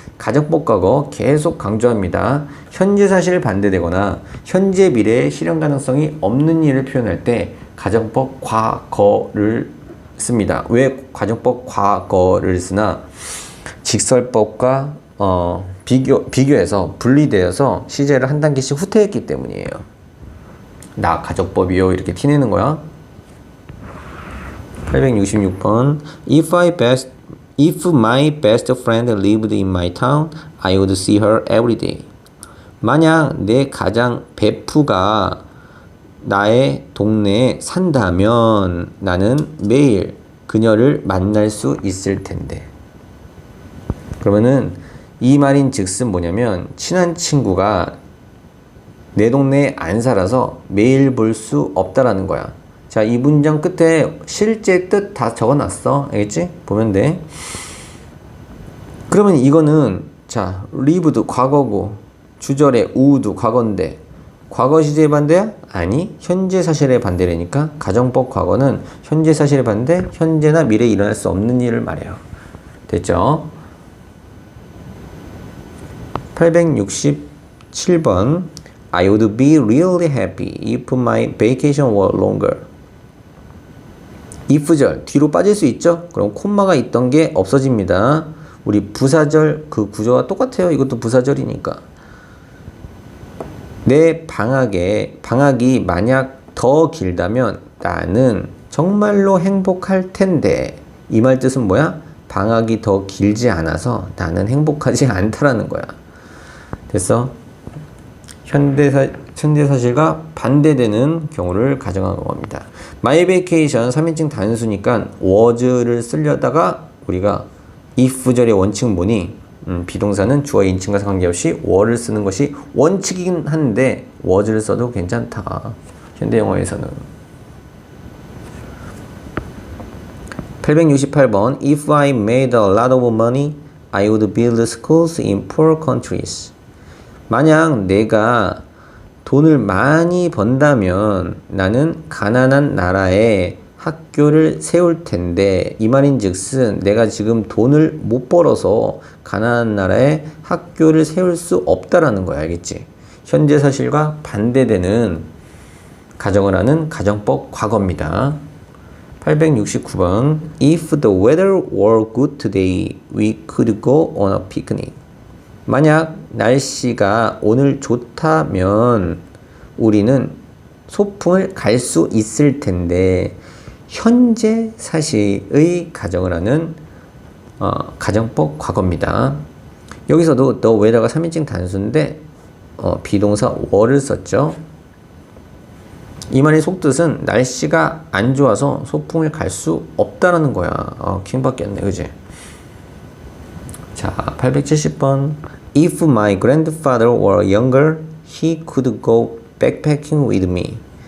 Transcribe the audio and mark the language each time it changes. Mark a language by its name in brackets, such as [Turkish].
[Korean] 가정법 과거 계속 강조합니다. 현재 사실 반대되거나 현재 미래의 실현 가능성이 없는 일을 표현할 때 가정법 과거를 씁니다. 왜 가정법 과거를 쓰나? 직설법과 비교해서 분리되어서 시제를 한 단계씩 후퇴했기 때문이에요. 나 가정법이요 이렇게 티내는 거야. 866번. [English] If my best friend lived in my town, I would see her every day. [Korean] 만약 내 가장 베프가 나의 동네에 산다면 나는 매일 그녀를 만날 수 있을 텐데. 그러면은 이 말인 즉슨 뭐냐면 친한 친구가 내 동네에 안 살아서 매일 볼 수 없다라는 거야. 자, 이 문장 끝에 실제 뜻 다 적어놨어. 알겠지? 보면 돼. 그러면 이거는 자, lived 과거고 주절에 would 과거인데 과거 시제의 반대야? 아니, 현재 사실의 반대라니까 가정법 과거는 현재 사실의 반대, 현재나 미래에 일어날 수 없는 일을 말해요. 됐죠? 867번. [English] I would be really happy if my vacation were longer. [Korean] if절 뒤로 빠질 수 있죠? 그럼 콤마가 있던 게 없어집니다. 우리 부사절 그 구조와 똑같아요. 이것도 부사절이니까. 내 방학이 만약 더 길다면 나는 정말로 행복할 텐데. 이 말 뜻은 뭐야? 방학이 더 길지 않아서 나는 행복하지 않다라는 거야. 됐어? 현대사실과 반대되는 경우를 가정한 겁니다. My vacation 3인칭 단수니까 was를 쓰려다가 우리가 if절의 원칙은 뭐니? 비동사는 주어 인칭과 관계없이 were를 쓰는 것이 원칙이긴 한데 was를 써도 괜찮다. 현대 영어에서는. 868번 [English] If I made a lot of money, I would build schools in poor countries. [Korean] 만약 내가 돈을 많이 번다면 나는 가난한 나라에 학교를 세울 텐데, 이 말인즉슨 내가 지금 돈을 못 벌어서 가난한 나라에 학교를 세울 수 없다라는 거야. 알겠지? 현재 사실과 반대되는 가정을 하는 가정법 과거입니다. 869번 [English] If the weather were good today, we could go on a picnic. [Korean] 만약 날씨가 오늘 좋다면 우리는 소풍을 갈 수 있을 텐데, 현재 사실의 가정을 하는 가정법 과거입니다. 여기서도 the weather가 3인칭 단수인데 비동사 were를 썼죠. 이 말의 속뜻은 날씨가 안 좋아서 소풍을 갈 수 없다라는 거야. 킹받겠네, 그지? 자, 870번 [English] If my grandfather were younger, he could go backpacking with me.